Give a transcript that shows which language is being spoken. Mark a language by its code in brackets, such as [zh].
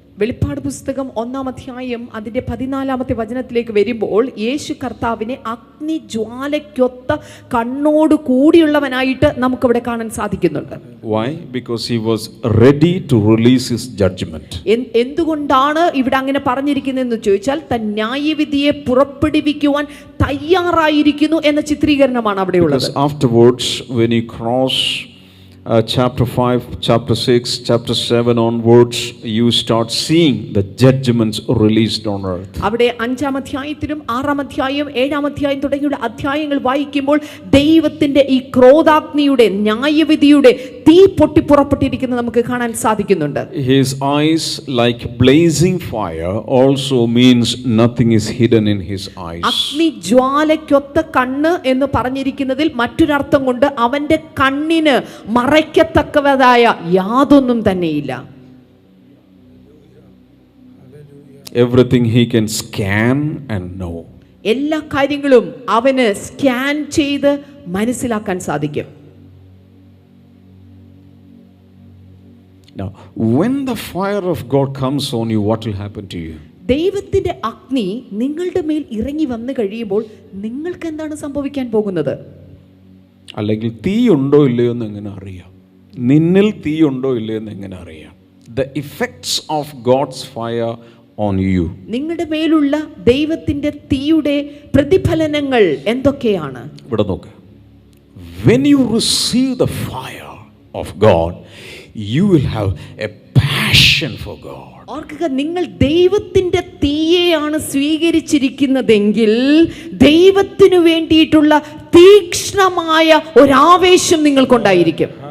[ml] വെളിപ്പാട് പുസ്തകം 1-ാം അധ്യായം അതിന്റെ 14-ാമത്തെ വചനത്തിലേക്ക് വരുമ്പോൾ യേശു കർത്താവിനെ അഗ്നിജ്വാലയ്ക്കൊത്ത കണ്ണോട് കൂടിയുള്ളവനായിട്ട് നമുക്കിവിടെ കാണാൻ സാധിക്കുന്നുണ്ട്. [en] Why? Because he was ready to release his judgment. [ml] എന്തുകൊണ്ടാണ് ഇവിടെ അങ്ങനെ പറഞ്ഞിരിക്കുന്നതെന്ന് ചോദിച്ചാൽ തൻ ന്യായവിധിയെ പുറപ്പെടുവിക്കുവാൻ തയ്യാറായിരിക്കുന്നു എന്ന ചിത്രീകരണമാണ് അവിടെ ഉള്ളത്. [en] Because afterwards when he crossed chapter 5, chapter 6, chapter 7 onwards, you start seeing the judgments released on earth. [ml] അവിടെ 5-ാം അധ്യായത്തിലും 6-ാം അധ്യായം 7-ാം അധ്യായം തുടങ്ങിയുള്ള അധ്യായങ്ങൾ വായിക്കുമ്പോൾ ദൈവത്തിന്റെ ഈ ക്രോധാഗ്നിയുടെ ന്യായവിധിയുടെ തീ പൊട്ടിപ്പുറപ്പെട്ടിരിക്കുന്നത് നമുക്ക് കാണാൻ സാധിക്കുന്നുണ്ട്. [en] His eyes like blazing fire also means nothing is hidden in his eyes. [ml] അഗ്നിജ്വാലയ്ക്കൊത്ത കണ്ണ് എന്ന് പറഞ്ഞിരിക്കുന്നതിൽ മറ്റൊരർത്ഥം കൊണ്ട് അവന്റെ കണ്ണിന് മറയ്ക്കത്തക്കവതായ യാതൊന്നും തന്നെയില്ല. [en] Everything he can scan and know. [ml] എല്ലാ കാര്യങ്ങളും അവന് സ്കാൻ ചെയ്ത് മനസ്സിലാക്കാൻ സാധിക്കും. [en] Now, when the fire of God comes on you, what will happen to you? [ml] ദൈവത്തിന്റെ അഗ്നി നിങ്ങളുടെ മേൽ ഇറങ്ങി വന്നു കഴിയുമ്പോൾ നിങ്ങൾക്ക് എന്താണ് സംഭവിക്കാൻ പോകുന്നത്? അല്ലെങ്കിൽ തീ ഉണ്ടോ ഇല്ലയോ എന്ന് എങ്ങനെ അറിയാം? നിന്നിൽ തീ ഉണ്ടോ ഇല്ലയോ എന്ന് എങ്ങനെ അറിയാം? [en] The effects of God's fire on you. [ml] നിങ്ങളുടെ മേലുള്ള ദൈവത്തിന്റെ തീയുടെ പ്രതിഫലനങ്ങൾ എന്തൊക്കെയാണ്? ഇവിടെ നോക്ക്. [en] When you receive the fire, of God, you will have a passion for God. [ml] ഓർക്കുക, നിങ്ങൾ ദൈവത്തിന്റെ തീയെയാണ് സ്വീകരിച്ചിരിക്കുന്നതെങ്കിൽ ദൈവത്തിനു വേണ്ടിയിട്ടുള്ള തീക്ഷ്ണമായ ഒരാവേശം നിങ്ങൾക്കുണ്ടായിരിക്കും.